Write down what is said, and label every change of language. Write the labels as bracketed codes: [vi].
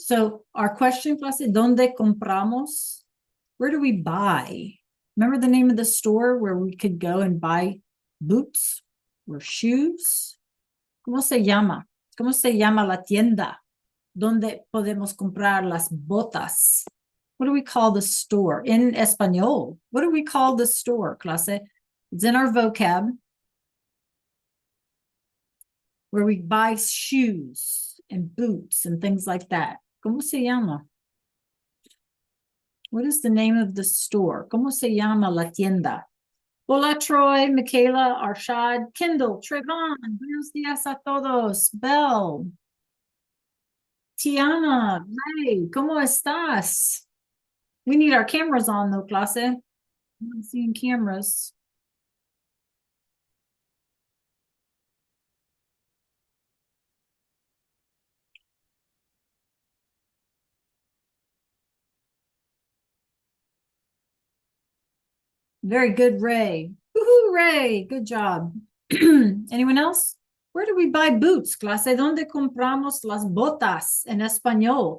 [en] So our question, clase, [es] ¿dónde compramos? [en] Where do we buy? Remember the name of the store where we could go and buy boots or shoes? [es] ¿Cómo se llama? ¿Cómo se llama la tienda donde podemos comprar las botas? [en] What do we call the store in español? What do we call the store, clase? It's in our vocab where we buy shoes and boots and things like that. [es] ¿Cómo se llama? [en] What is the name of the store? [es] ¿Cómo se llama la tienda? Hola, Troy, Michaela, Arshad, Kendall, Trayvon. Buenos días a todos. Belle, Tiana, Ray, ¿cómo estás? [en] We need our cameras on though, clase. I'm not seeing cameras. Very good, Ray. Woohoo, Ray. Good job. Anyone else? Where do we buy boots, clase? [es] ¿Dónde compramos las botas en español?